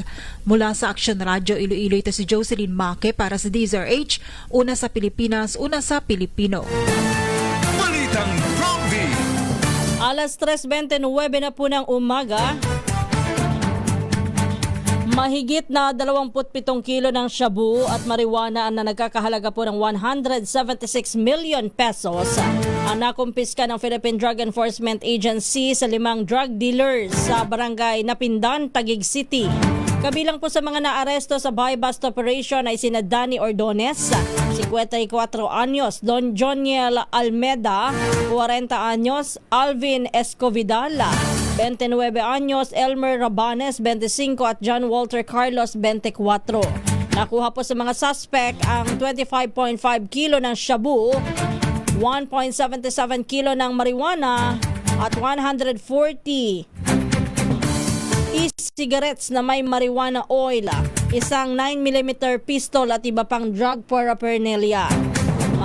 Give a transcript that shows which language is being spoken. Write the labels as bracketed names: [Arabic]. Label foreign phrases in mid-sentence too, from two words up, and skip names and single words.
[Filipino] Mula sa Action Radio Iloilo, ito si Jocelyn Maque para sa DZRH, una sa Pilipinas, una sa Pilipino. Balitang Prompty. Alas 3:29 na po ng umaga. Mahigit na 27 kilo ng shabu at marijuana na nagkakahalaga po ng 176 [English] million pesos [Filipino] ang nakumpiska ng Philippine Drug Enforcement Agency sa 5 drug dealers sa barangay Napindan, Taguig City. Kabilang po sa mga naaresto sa [English] buy-bust operation [Filipino] ay sina Danny Ordones, 54 anyos, Don Joniel Almeda, 40 anyos, Alvin Escovidal, 29 anyos, Elmer Rabanes, 25 at John Walter Carlos, 24. Nakuha po sa mga suspect ang 25.5 kilo ng shabu, 1.77 kilo ng marijuana at 140 e-cigarettes na may marijuana oil, isang 9mm pistol at iba pang [English] drug paraphernalia.